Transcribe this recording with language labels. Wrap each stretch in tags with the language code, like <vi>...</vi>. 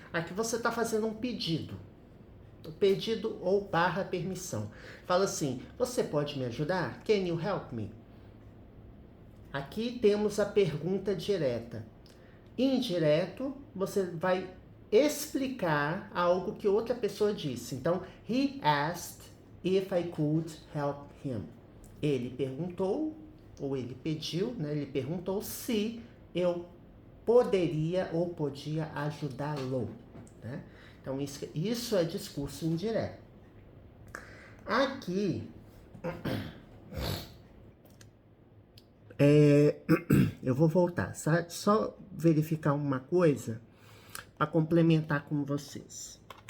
<pt>Aqui você está fazendo um pedido. Pedido ou barra permissão. Fala assim, você pode me ajudar?</pt> <en>Can you help me?</en> <pt>Aqui temos a pergunta direta. Indireto, você vai explicar algo que outra pessoa disse. Então,</pt> <en>he asked if I could help him.</en> <pt>Ele perguntou, ou ele pediu, né? Ele perguntou se eu poderia ou podia ajudá-lo, né? Então, isso é discurso indireto. Aqui, eu vou voltar, só verificar uma coisa para complementar com vocês.</pt>